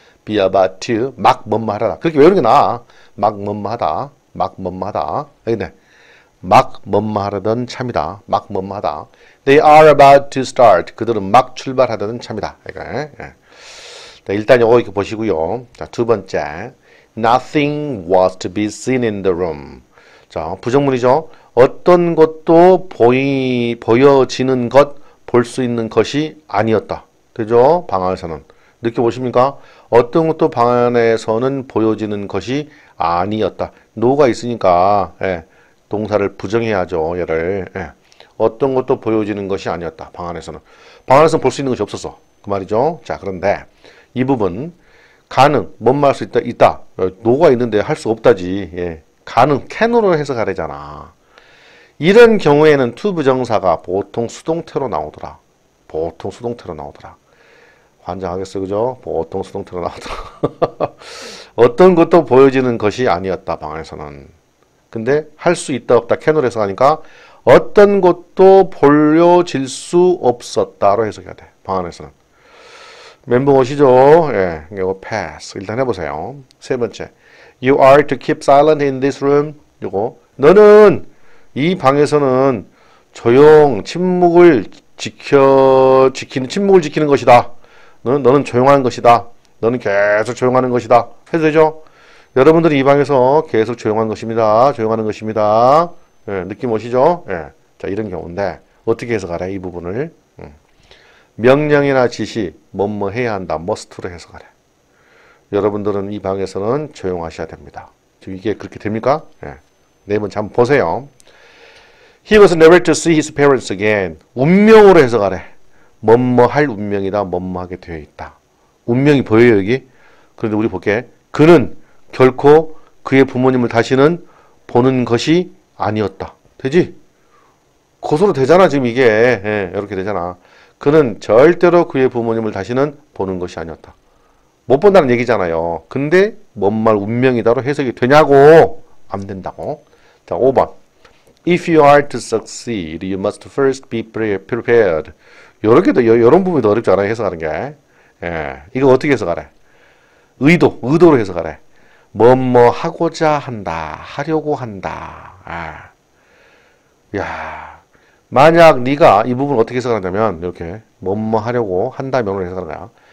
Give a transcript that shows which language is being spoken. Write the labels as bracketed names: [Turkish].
[English] be about to [Korean] 막 뭐뭐 하려다. 그렇게 외우는 게 나아. 막 뭐뭐 하다. 여기네. 막 뭐뭐 하려던 참이다. 막 뭐뭐 하다. [English] They are about to start. [Korean] 그들은 막 출발하려던 참이다. 자, 일단 요거 이렇게 보시고요. 자, 두 번째. [English] Nothing was to be seen in the room. [Korean] 자, 부정문이죠. 어떤 것도 보여지는 것, 볼 수 있는 것이 아니었다. 되죠? 방 안에서는. 느껴보십니까? 어떤 것도 방 안에서는 보여지는 것이 아니었다. no가 있으니까 동사를 부정해야죠. 얘를. 어떤 것도 보여지는 것이 아니었다. 방 안에서는. 방 안에서는 볼 수 있는 것이 없었어. 그 말이죠. 자, 그런데 이 부분 가능, 뭔 할 수 있다, 있다. 노가 있는데 할 수 없다지. 예. 가능, can으로 해석하래잖아. 이런 경우에는 to 부정사가 보통 수동태로 나오더라. 보통 수동태로 나오더라. 환장하겠어, 그죠? 보통 수동태로 나오더라. 어떤 것도 보여지는 것이 아니었다, 방에서는. 근데 할 수 있다, 없다, can으로 해석하니까 어떤 것도 보여질 수 없었다로 해석해야 돼, 방 안에서는. 멘붕 오시죠? 예, 이거 pass. 일단 해보세요. 세 번째. [English] You are to keep silent in this room. [Korean] 이거. 너는 이 방에서는 침묵을 지키는 것이다. 너는 조용한 것이다. 너는 계속 조용하는 것이다. 해도 되죠? 여러분들이 이 방에서 계속 조용한 것입니다. 조용하는 것입니다. 예, 느낌 오시죠? 예. 자, 이런 경우인데, 어떻게 해석하래, 이 부분을? 명령이나 지시, 뭐뭐 해야 한다, must로 해석하래. 여러분들은 이 방에서는 조용하셔야 됩니다. 지금 이게 그렇게 됩니까? 예. 네 번째 한번 보세요. [English] He was never to see his parents again. [Korean] 운명으로 해석하래. 뭐뭐 할 운명이다, 뭐뭐 하게 되어 있다. 운명이 보여요, 여기? 그런데 우리 볼게. 그는 결코 그의 부모님을 다시는 보는 것이 아니었다. 되지? 고소로 되잖아, 지금 이게. 예, 이렇게 되잖아. 그는 절대로 그의 부모님을 다시는 보는 것이 아니었다. 못 본다는 얘기잖아요. 근데 뭔 말 운명이다로 해석이 되냐고? 안 된다고. 자, 5번. [English] If you are to succeed, you must first be prepared. [Korean] 이런 부분이 더 어렵지 않아요, 해석하는 게. 예, 이거 어떻게 해석하래? 의도로 해석하래. 뭐뭐 하고자 한다, 하려고 한다. 아. 야, 만약 네가 이 부분 어떻게 해석하냐면 이렇게 뭐뭐 하려고 한다면으로 해석하는 거야.